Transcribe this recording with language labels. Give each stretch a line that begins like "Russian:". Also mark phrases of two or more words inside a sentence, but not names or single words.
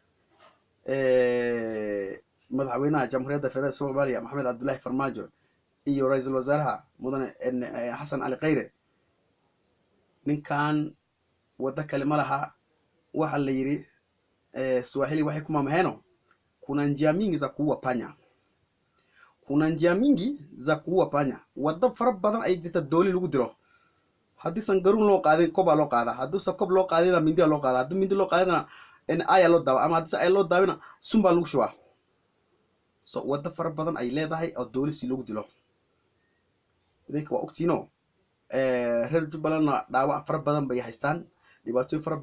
Somali: madaxweynaha jamhuuriyadda federaalka Soomaaliya Maxamed Cabdullaahi Farmaajo iyo ra'iisul wasaaraha mudane Xasan Ali Khayre ninkan wada kale malaha waxa la yiri Swahili waxay kuma maheno
Swahili: kuna njia mingi za kuua panya
Somali: wada fara badan ay jirta dooli lagu diro hadii san garuun loo qaadin koba loo qaada hadii sa kob loo qaadina mindi loo qaada hadii mindi loo qaadina aya loo daawa ama hadii ay loo daawina sumba lagu shubaa so wada fara badan ay leedahay oo dooli si lagu dilo idinka waa ogtiino reer Jubbaland dhaawac fara badan bay haystaan dhibaatooyin fara